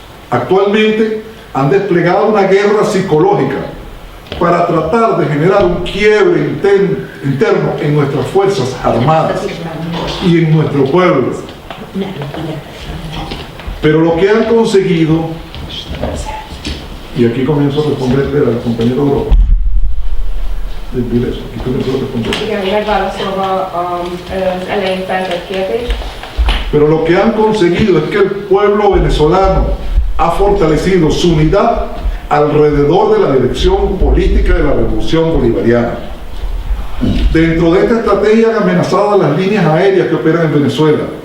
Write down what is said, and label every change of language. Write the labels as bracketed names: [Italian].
[Spanish] Actualmente han desplegado una guerra psicológica para tratar de generar un quiebre interno en nuestras fuerzas armadas y en nuestro pueblo. Pero lo que han conseguido, y aquí comienzo a responderle al compañero Dropa, aquí comienzo a responder. [Hungarian] Igen, megválaszolva az elején feltett kérdést. [Spanish] Pero lo que han conseguido es que el pueblo venezolano ha fortalecido su unidad alrededor de la dirección política de la revolución bolivariana. Dentro de esta estrategia han amenazado las líneas aéreas que operan en Venezuela.